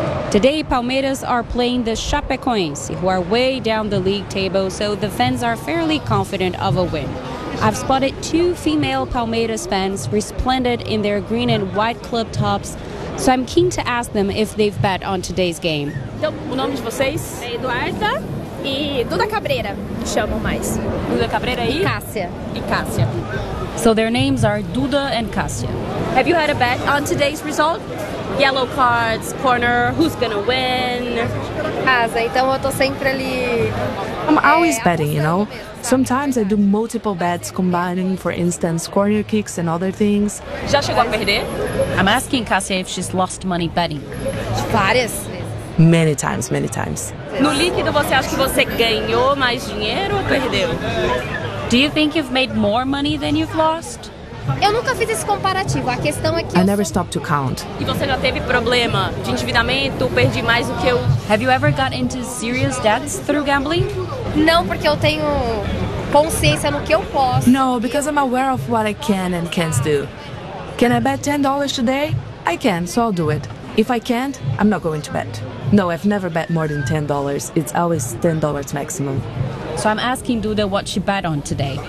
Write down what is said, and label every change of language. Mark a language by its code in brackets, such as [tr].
[en] Today, Palmeiras are playing the Chapecoense, who are way down the league table, so the fans are fairly confident of a win. I've spotted 2 female Palmeiras fans resplendent in their green and white club tops, so I'm keen to ask them if they've bet on today's game. [pt] Então, o nome de vocês? É Eduarda e Duda Cabreira, me chamam mais. Duda Cabreira e? Cássia. [en] So their names are Duda and Cássia. Have you had a bet on today's result? Yellow cards, corner, who's gonna win? [pt] Casa, então eu tô sempre ali. [en] I'm always betting, you know? Sometimes I do multiple bets, combining, for instance, corner kicks and other things. [pt] Já chegou a perder? [en] I'm asking Cassie if she's lost money betting. [pt] Várias. [en] Many times. [pt] No líquido, você acha que você ganhou mais dinheiro ou perdeu? [en] Do you think you've made more money than you've lost? [pt] Eu nunca fiz esse comparativo. A questão é que [en] I never stopped to count. [pt] E você já teve problema de endividamento? Perdi mais do que eu. [en] Have you ever got into serious debts through gambling? [pt] Não, porque eu tenho consciência no que eu posso. [en] No, because I'm aware of what I can and can't do. Can I bet $10 today? I can, so I'll do it. If I can't, I'm not going to bet. No, I've never bet more than $10. It's always $10 maximum. So I'm asking Duda what she bet on today.